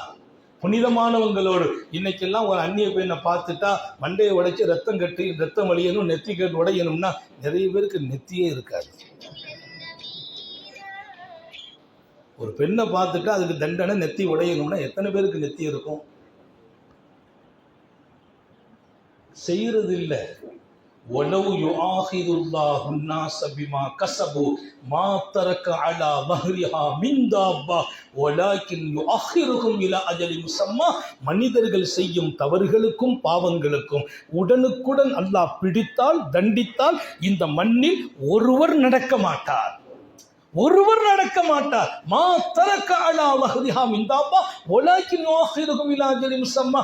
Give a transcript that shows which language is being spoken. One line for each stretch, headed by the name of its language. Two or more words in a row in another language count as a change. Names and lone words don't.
Tamil: புனிதமானவங்களோடு இன்னைக்கெல்லாம் ஒரு அந்நிய பெண்ணை பார்த்துட்டா மண்டையை உடைச்சி ரத்தம் கட்டி ரத்தம் வழியணும், நெத்தி கட்டு உடையணும்னா நிறைய பேருக்கு நெத்தியே இருக்காது. ஒரு பெண்ணை பார்த்துட்டா அதுக்கு தண்டனை நெத்தி உடையணும்னா எத்தனை பேருக்கு நெத்தி இருக்கும்? செய்யறது இல்லை.
Arabic: ولو يؤاخذ الله الناس بما كسبوا ما ترك على ظهرها من دابة ولكن يؤخرهم الى اجل مسمى.
Tamil: மனிதர்கள் செய்யும் தவறுகளுக்கும் பாவங்களுக்கும் உடனுக்குடன் அல்லாஹ் பிடித்தால் தண்டித்தால் இந்த மண்ணில் ஒருவர் நடக்க மாட்டார். ஒருவர் நடக்க மாட்டார்.
Arabic: ما ترك على ظهرها من دابة ولكن يؤخرهم إلى أجل مسمى.